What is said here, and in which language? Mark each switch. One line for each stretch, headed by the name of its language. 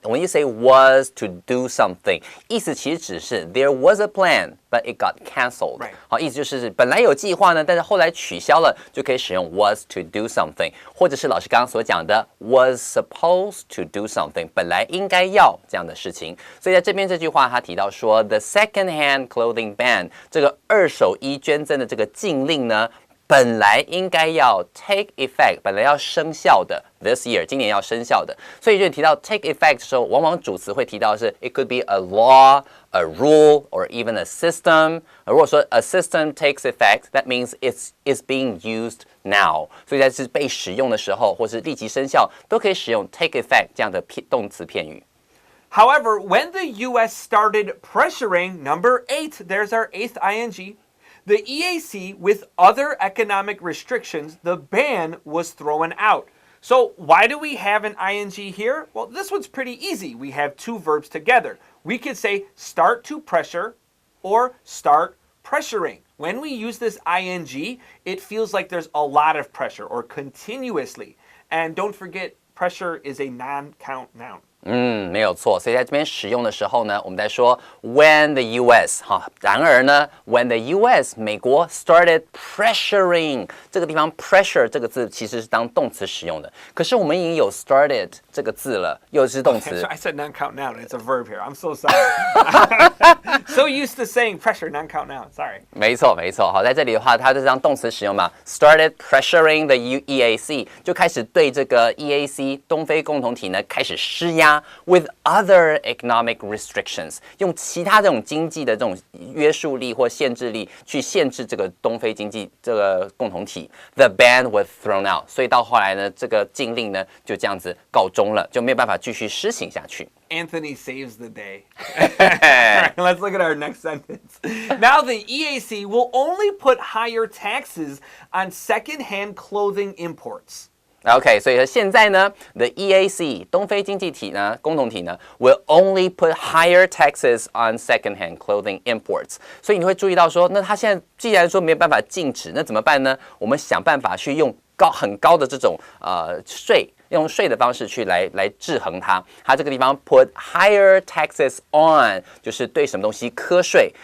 English: When you say was to do something，
Chinese: 意思其实只是
English: there was a plan, but it got cancelled。
Chinese: 好，意思就是本来有计划呢，但是后来取消了，就可以使用
English: was to do something，
Chinese: 或者是老师刚刚所讲的
English: was supposed to do something，
Chinese: 本来应该要这样的事情。所以在这边这句话，他提到说
English: the second-hand clothing ban，
Chinese: 这个二手衣捐赠的这个禁令呢。本来应该要 take effect， 本来要生效的 this year， 今年要生效的，所以就提到 take effect 的时候，往往主词会提到的是
English: it could be a law, a rule, or even a system。如果说 a system takes effect, that means it's being used now。
Chinese: 所以在是被使用的时候，或是立即生效，都可以使用 take effect 这样的动词片语。
English: However, when the U.S. started pressuring, number 8, there's our 8th ing.The EAC, with other economic restrictions, the ban was thrown out. So why do we have an ing here? Well, this one's pretty easy. We have two verbs together. We could say start to pressure or start pressuring. When we use this ing, it feels like there's a lot of pressure or continuously. And don't forget, pressure is a non-count noun.
Chinese: 没有错，所以在这边使用的时候呢，我们在说
English: when the U.S.
Chinese: 然而呢
English: when the U.S.
Chinese: 美国
English: started pressuring
Chinese: 这个地方 pressure 这个字其实是当动词使用的，可是我们已经有 started 这个字了，又是动词。
English: I said non-count noun. It's a verb here. I'm so sorry. So used to saying pressure, non-count now. Sorry.
Chinese: 没错，没错。好，在这里的话，它就是当动词使用嘛 ，
English: started pressuring the EAC，
Chinese: 就开始对这个 EAC 东非共同体呢开始施压 ，
English: with other economic restrictions，
Chinese: 用其他这种经济的这种约束力或限制力去限制这个东非经济这个共同体。
English: The ban was thrown out，
Chinese: 所以到后来呢，这个禁令呢就这样子告终了，就没有办法继续施行下去。
English: Anthony saves the day. All right, let's look at our next sentence. Now the EAC will only put higher taxes on secondhand clothing imports. OK，
Chinese: 所以现在呢
English: ，the EAC
Chinese: 东非经济体呢，共同体呢
English: will only put higher taxes on secondhand clothing imports。
Chinese: 所以你会注意到说，那他现在既然说没有办法禁止，那怎么办呢？我们想办法去用很高的这种税。用税的方式去来制衡它，它这个地方
English: put higher taxes on
Chinese: 就是对什么东西课税。